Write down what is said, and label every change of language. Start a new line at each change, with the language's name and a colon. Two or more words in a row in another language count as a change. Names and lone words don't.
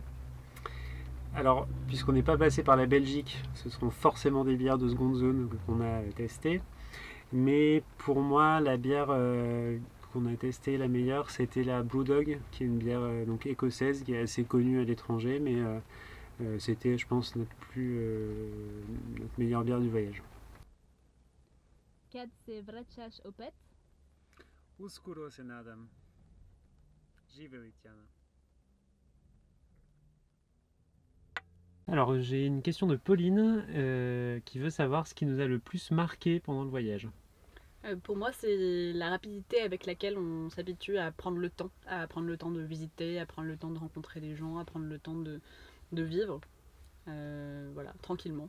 French: Alors, puisqu'on n'est pas passé par la Belgique, ce seront forcément des bières de seconde zone qu'on a testées. Mais pour moi, la bière qu'on a testée, la meilleure, c'était la Brewdog, qui est une bière donc écossaise, qui est assez connue à l'étranger, mais c'était, je pense, notre meilleure bière du voyage.
Serbian: Kad se vraćaš opet? Uskoro se nadam. Živeli Tiana.
French: Alors j'ai une question de Pauline qui veut savoir ce qui nous a le plus marqué pendant le voyage. Pour moi, c'est la rapidité avec laquelle on s'habitue à prendre le temps de visiter, à prendre le temps de rencontrer des gens, à prendre le temps de vivre, voilà, tranquillement.